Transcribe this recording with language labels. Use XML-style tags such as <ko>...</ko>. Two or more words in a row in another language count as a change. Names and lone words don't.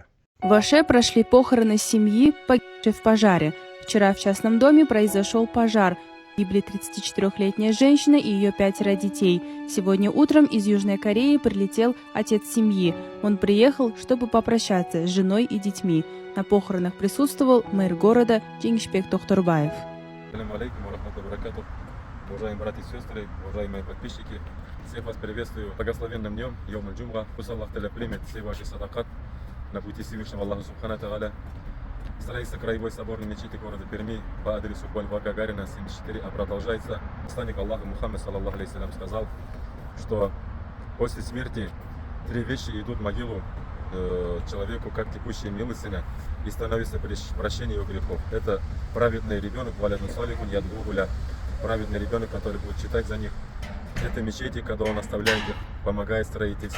<ru>В Оше прошли похороны семьи, погибшей в пожаре. Вчера в частном доме произошел пожар. Погибли 34-летняя женщина и ее 5 детей. Сегодня утром из Южной Кореи прилетел отец семьи. Он приехал, чтобы попрощаться с женой и детьми. На похоронах присутствовал мэр города Жеңишбек Тохторбаев.</ru> <ar>السلام عليكم ورحمة الله وبركاته.</ar> <ru>Уважаемые братья и сестры, уважаемые подписчики, всех вас приветствую благословенным днем,</ru> <ar>يوم الجمعة.</ar> <ru>Пусть</ru> <ar>الله تعالى</ar> <ru>примет все ваши садакат на пути Всевышнего Аллаха</ru> <ar>سبحانه تعالى.</ar> <ru>Строительство краевой соборной мечети города Перми по адресу Бульвар Гагарина, 74, продолжается. Посланник Аллаха Мухаммад,</ru> <ar>صلى الله عليه سلم,</ar> <ru>сказал, что после смерти 3 вещи идут в могилу человеку, как текущая милостыня, и становится прощение его грехов. Это праведный ребенок,</ru> <ar>ولد صالح,</ar> <ru>ядгугуля, праведный ребенок, который будет читать за них. Это мечети, когда он оставляет их, помогает в строительстве.</ru>